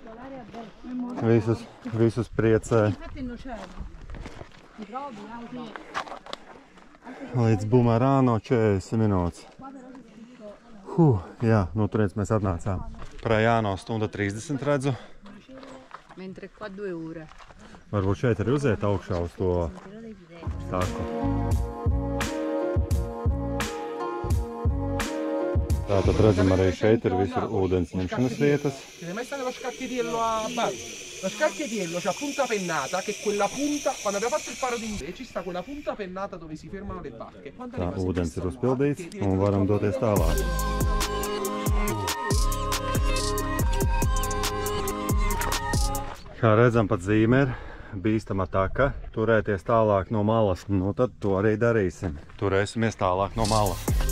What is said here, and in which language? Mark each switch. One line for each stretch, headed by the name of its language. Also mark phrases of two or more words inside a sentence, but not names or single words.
Latvian: Visus priecē. Līdz Bumerāno 40 minūtes. Jā, no turienes mēs atnācām. Prajāno 1:30 redzu.
Italian: Mentre qua 2 ore.
Latvian: Varbūt šeit arī uziet augšā uz to taku. Tātad redzam arī šeit ir visur ūdens ņemšanas vietas.
Italian: Mai stato lo scacchieriello a Bari? Lo scacchieriello c'ha punta pennata, che è quella punta, quando abbiamo fatto il faro di India, ci sta quella punta pennata dove si fermano le barche.
Latvian: Tā ūdens ir uzpildīts un varam doties tālāk. Kā redzam, pat zīme ir bīstama taka, turēties tālāk no malas. Nu tad to arī darīsim. Turēsimies tālāk no malas.